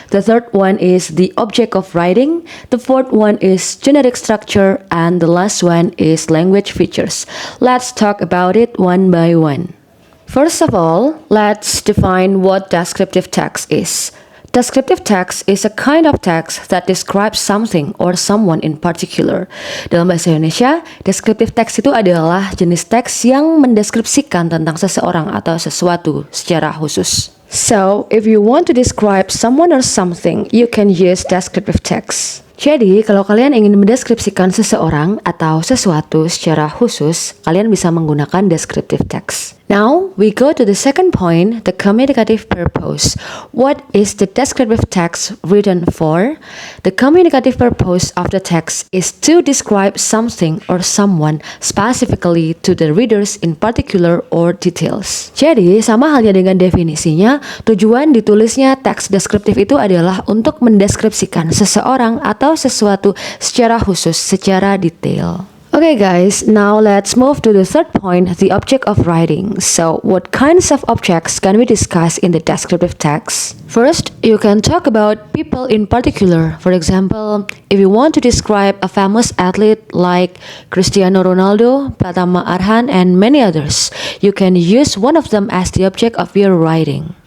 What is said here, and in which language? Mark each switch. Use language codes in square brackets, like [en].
[en] The third one is the object of writing. The fourth one is generic structure. And the last one is language features. Let's talk about it one by one. First of all, let's define what descriptive text is. Descriptive text is a kind of text that describes something or someone in particular. [id] Dalam bahasa Indonesia, descriptive text itu adalah jenis teks yang mendeskripsikan tentang seseorang atau sesuatu secara khusus. [en] So, if you want to describe someone or something, you can use descriptive text. [id] Jadi, kalau kalian ingin mendeskripsikan seseorang atau sesuatu secara khusus, kalian bisa menggunakan descriptive text. [en] Now, we go to the second point, the communicative purpose. What is the descriptive text written for? The communicative purpose of the text is to describe something or someone specifically to the readers in particular or details. [id] Jadi, sama halnya dengan definisinya, tujuan ditulisnya teks deskriptif itu adalah untuk mendeskripsikan seseorang atau sesuatu secara khusus, secara detail. [en] Okay guys, now let's move to the third point, the object of writing. So, what kinds of objects can we discuss in the descriptive text? First, you can talk about people in particular. For example, if you want to describe a famous athlete like Cristiano Ronaldo, Pratama Arhan, and many others, you can use one of them as the object of your writing.